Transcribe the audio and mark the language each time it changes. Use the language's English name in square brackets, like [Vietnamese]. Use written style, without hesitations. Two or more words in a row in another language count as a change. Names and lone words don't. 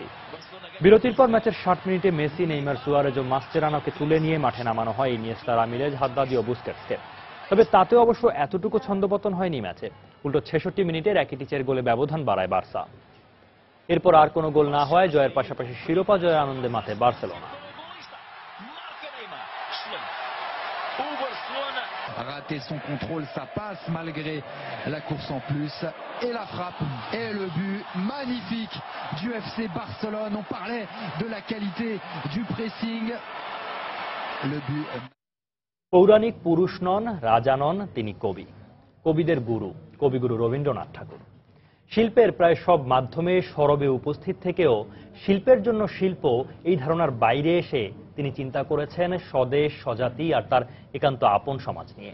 [Bangla] বিরতির পর ম্যাচের ৬০ মিনিটে মেসি, নেইমার, সুয়ারেজ ও মাস্চেরানোকে তুলে নিয়ে মাঠে নামানো হয় ইনিয়েস্তা, রামিরেজ, হাদ্দাদি ও বুস্কেটসকে। তবে তাতেও অবশ্য এতটুকু ছন্দপতন হয়নি ম্যাচে। উল্টো ৬৬ মিনিটে র্যাকিটিচের গোলে ব্যবধান বাড়ায় বার্সা। এরপর আর কোনো গোল না হওয়ায় জয়ের পাশাপাশি শিরোপা জয়ের আনন্দে মাতে বার্সেলোনা। [French] Rater son contrôle, ça passe malgré la course en plus et la frappe et le but magnifique du FC Barcelone. On parlait de la qualité du pressing. Le but. [Bangla] পৌরাণিক পুরুষ নন, রাজা নন, তিনি কবি, কবিদের গুরু, কবিগুরু রবীন্দ্রনাথ ঠাকুর। শিল্পের প্রায় সব মাধ্যমে সরবে উপস্থিত থেকেও শিল্পের জন্য শিল্প এই ধারণার বাইরে এসে তিনি চিন্তা করেছেন স্বদেশ, স্বজাতি আর তার একান্ত আপন সমাজ নিয়ে।